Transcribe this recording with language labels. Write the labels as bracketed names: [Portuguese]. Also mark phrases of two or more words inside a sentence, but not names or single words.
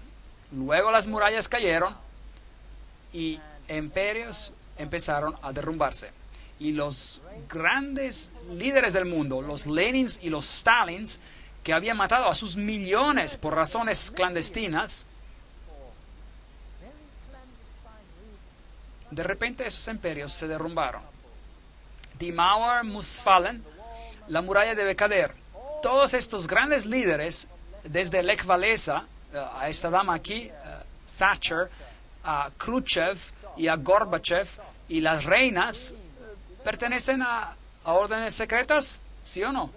[Spanish] Luego las murallas cayeron y imperios empezaron a derrumbarse. Y los grandes líderes del mundo, los Lenins y los Stalins, que habían matado a sus millones por razones clandestinas, de repente esos imperios se derrumbaron. [German] Die Mauer muss fallen, [Spanish] la muralla debe caer. Todos estos grandes líderes, desde Lech Walesa, a esta dama aquí, Thatcher, a Khrushchev y a Gorbachev, y las reinas, pertenecen a órdenes secretas, ¿sí o no?